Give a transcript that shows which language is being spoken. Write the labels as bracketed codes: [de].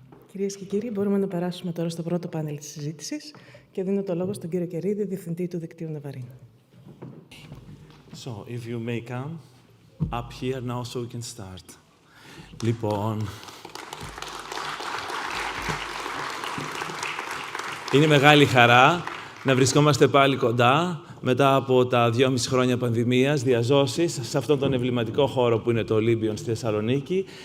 [el] Κυρίες και κύριοι, μπορούμε να περάσουμε τώρα στο πρώτο πάνελ της συζήτησης και δίνω το λόγο στον κύριο Καϊρίδη, Διευθυντή του Δικτύου Ναβαρίνου. [en] So, if you may come up here now so we can start. [el] Λοιπόν, είναι μεγάλη χαρά να βρισκόμαστε πάλι κοντά μετά από τα 2,5 χρόνια πανδημίας, διαζώσεις, σε αυτόν τον εμβληματικό χώρο που είναι το Ολύμπιον στη Θεσσαλονίκη.